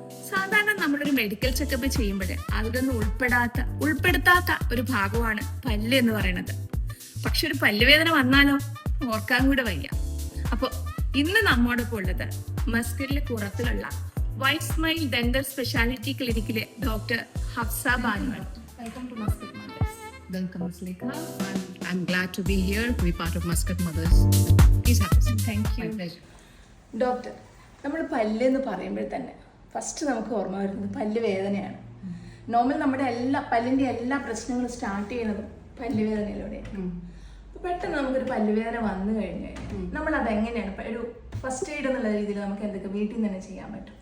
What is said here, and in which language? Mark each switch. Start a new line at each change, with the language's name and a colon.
Malayalam: സാധാരണ നമ്മളൊരു medical checkup ചെയ്യുമ്പോൾ അതിലൊന്നും ഉൾപ്പെടുത്താത്ത ഒരു ഭാഗമാണ് പല്ല് എന്ന് പറയുന്നത്. പക്ഷെ ഒരു പല്ലുവേദന വന്നാലോ ഓർക്കാൻ കൂടെ വയ്യ. അപ്പോൾ ഇന്ന് നമ്മോടൊപ്പം ഉള്ളത് മസ്കറ്റിലെ പുറത്തിലുള്ള white smile dental speciality ക്ലിനിക്കിലെ doctor Hafsa ബാനുവാണ്.
English: Welcome to Muscat mothers. Welcome, Slika. I'm glad to be here to be part of Muscat Mothers. Please have a seat. Thank you. My pleasure.
Malayalam: Doctor, നമ്മൾ പല്ല് എന്ന് പറയുമ്പോൾ തന്നെ first നമുക്ക് ഓർമ്മ വരുന്നത് പല്ല് വേദനയാണ്. നോർമൽ നമ്മുടെ പല്ലിൻ്റെ എല്ലാ പ്രശ്നങ്ങളും സ്റ്റാർട്ട് ചെയ്യുന്നതും പല്ലുവേദനയിലൂടെയാണ്. പെട്ടെന്ന് നമുക്കൊരു പല്ലുവേദന വന്നു കഴിഞ്ഞു കഴിഞ്ഞാൽ നമ്മൾ അതെങ്ങനെയാണ് ഒരു ഫസ്റ്റ് എയ്ഡ് എന്നുള്ള രീതിയിൽ നമുക്ക് എന്തൊക്കെ വീട്ടിൽ നിന്ന് തന്നെ ചെയ്യാൻ പറ്റും?